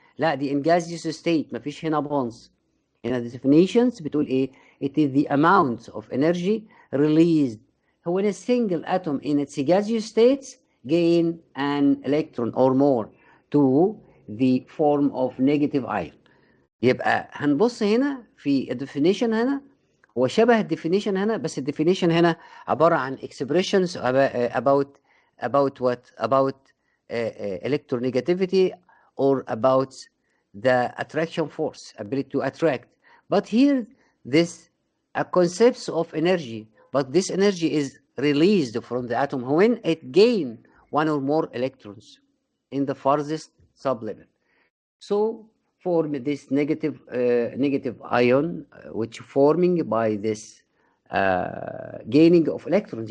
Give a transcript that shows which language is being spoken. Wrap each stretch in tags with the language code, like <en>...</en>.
<ar>لا دي</ar> <en>in gaseous state</en> <ar>مفيش هنا</ar> <en>bonds. هنا the definitions</en> <ar>بتقول إيه؟</ar> <en>It is the amount of energy released when a single atom in its gaseous states gain an electron or more to the form of negative ion.</en> <ar>يبقى هنبص هنا في الديفينيشن هنا هو شبه الديفينيشن هنا بس الديفينيشن هنا عبارة عن</ar> <en>expressions about what about electronegativity or about the attraction force, ability to attract. But here this concepts of energy, but this energy is released from the atom when it gain one or more electrons in the farthest sublevel. So form this negative ion which forming by this gaining of electrons.</en>